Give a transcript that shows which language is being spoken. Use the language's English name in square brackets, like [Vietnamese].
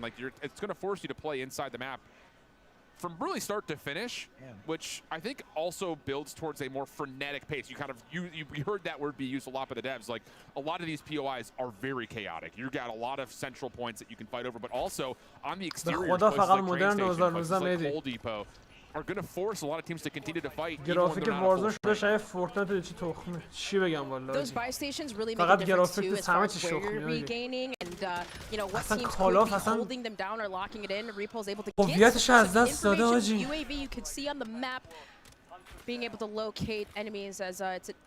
[English] Like it's going to force you to play inside the map from really start to finish, which I think also builds towards a more frenetic pace. You kind of you heard that word be used a lot by the devs. Like a lot of these POIs are very chaotic. You've got a lot of central points that you can fight over, but also on the exterior, places like train station, places like Coal Depot, are going to force a lot of teams to continue to fight. [Persian] گرافیک وارزون شده شاید فورتنایت چی تخمه. چی بگم والا. [English] Those buy stations really make a difference too as far as where you're regaining and you know what teams could be holding them down or locking it in. Repulse able to get some information. UAV you could see on the map being able to locate enemies as it's a